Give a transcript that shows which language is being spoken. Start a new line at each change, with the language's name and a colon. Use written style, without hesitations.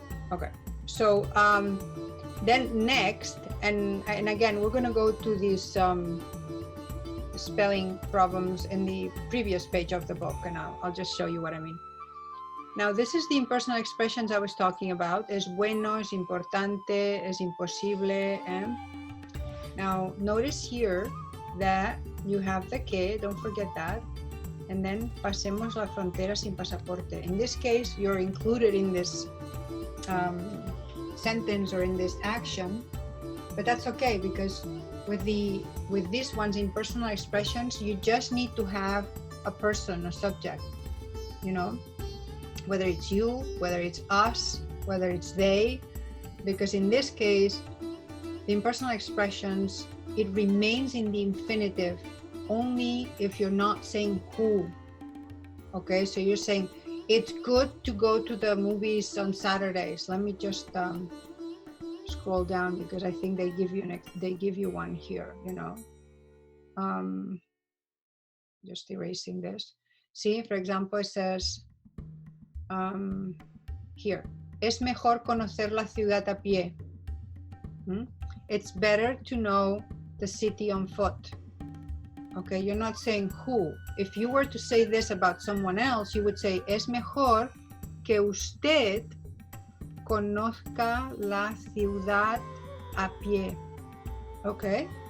English: Okay, so then next, and again, we're gonna go to these spelling problems in the previous page of the book, and I'll just show you what I mean. Now, this is the impersonal expressions I was talking about.
Spanish: Es bueno, es importante, es imposible.
English: Now, notice here that you have the que, don't forget that.
Spanish: And then pasemos la frontera sin pasaporte.
English: In this case, you're included in this sentence or in this action, but that's okay, because with these ones, impersonal expressions, you just need to have a person, a subject, you know, whether it's you, whether it's us, whether it's they, because in this case, the impersonal expressions, it remains in the infinitive only if you're not saying who. Okay, so you're saying it's good to go to the movies on Saturdays. Let me just scroll down, because I think they give you one here, you know. Just erasing this. See, for example, it says here,
Spanish: es mejor conocer la ciudad a pie.
English: It's better to know the city on foot. Okay, you're not saying who. If you were to say this about someone else, you would say,
Spanish: es mejor que usted conozca la ciudad a pie.
English: Okay?